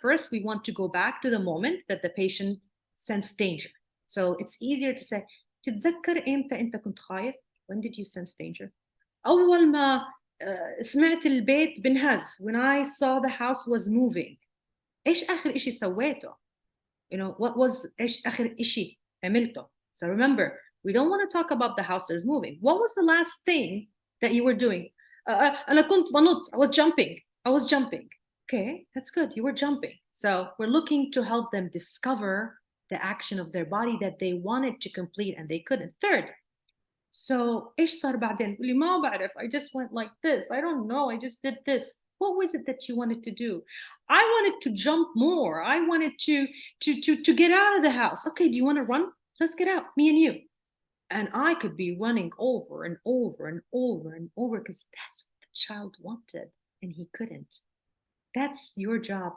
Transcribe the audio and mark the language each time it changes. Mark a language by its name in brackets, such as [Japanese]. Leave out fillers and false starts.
[English] First, we want to go back to the moment that the patient sensed danger. So it's easier to say, [Arabic] تتذكر إمتى أنت كنت خايف? [English] When did you sense danger? [Arabic] أول ما سمعت البيت بنهز. [English] When I saw the house was moving. [Arabic] إيش آخر إشي سويته? [English] What was [Arabic] إيش آخر إشي عملته? [English] So remember, we don't want to talk about the house that is moving. What was the last thing that you were doing? [Arabic] أنا كنت بنط. [English] I was jumping. Okay, that's good. You were jumping. So we're looking to help them discover the action of their body that they wanted to complete and they couldn't. Third, so [Arabic] إيش صار بعدين؟ اللي ما بعرف. [English] I just went like this. I don't know. I just did this. What was it that you wanted to do? I wanted to jump more. I wanted to get out of the house. Okay, do you want to run? Let's get out, me and you. And I could be running over and over and over and over because that's what the child wanted and he couldn't. That's your job.